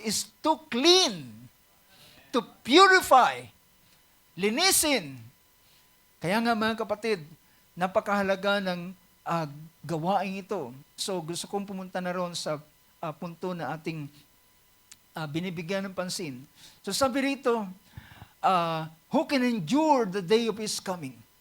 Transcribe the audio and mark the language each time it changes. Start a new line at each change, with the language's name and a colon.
English: Is to clean, to purify, linisin.
Filipino: Kaya nga, mga kapatid, napakahalaga ng gawain ito. So gusto kong pumunta na ron sa punto na ating binibigyan ng pansin.
English: So sabi rito, who can endure the day of His coming?